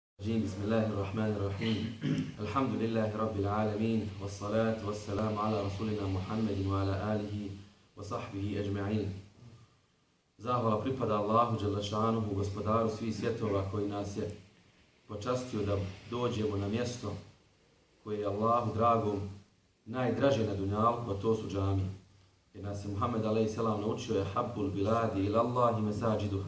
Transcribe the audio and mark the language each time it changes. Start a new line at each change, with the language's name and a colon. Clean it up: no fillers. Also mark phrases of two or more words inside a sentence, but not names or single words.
Arabic: بسم الله الرحمن الرحيم الحمد لله رب العالمين والصلاة والسلام على رسولنا محمد وعلى آله وصحبه أجمعين.
Bosnian: Zahvala pripada Allahu Đelešanuhu, gospodaru svih svjetova, koji nas je počastio da dođemo na mjesto koje je Allahu dragom najdraže na dunjalku, a to su džamije. Jer nas je Muhammed a.s. naučio je
Arabic: أحب البلاد إلى الله مساجدها.